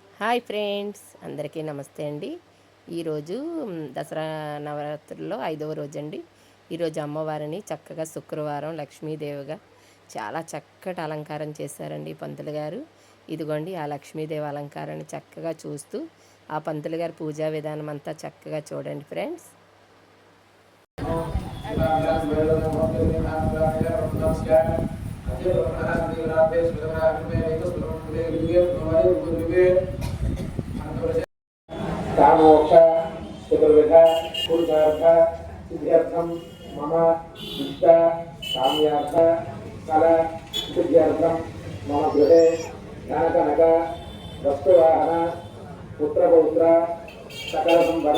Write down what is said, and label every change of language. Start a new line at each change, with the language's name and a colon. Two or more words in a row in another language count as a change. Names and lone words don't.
English: Hi friends,
Telugu: అందరికీ నమస్తే అండి. ఈరోజు దసరా నవరాత్రుల్లో 5వ రోజండి. ఈరోజు అమ్మవారిని చక్కగా శుక్రవారం లక్ష్మీదేవిగా చాలా చక్కటి అలంకారం చేశారండి పంతులు గారు. ఇదిగోండి ఆ లక్ష్మీదేవి అలంకారాన్ని చక్కగా చూస్తూ ఆ పంతులు గారి పూజా విధానం అంతా చక్కగా చూడండి ఫ్రెండ్స్.
Sanskrit: कामोक्ष चतुर्विध पुरुषार्थ सिद्ध्यर्थम मम इष्ट काम्यार्थ फल सिद्ध्यर्थम मम गृहे धनकनक वस्तुवाहन पुत्रपौत्र सकल संपद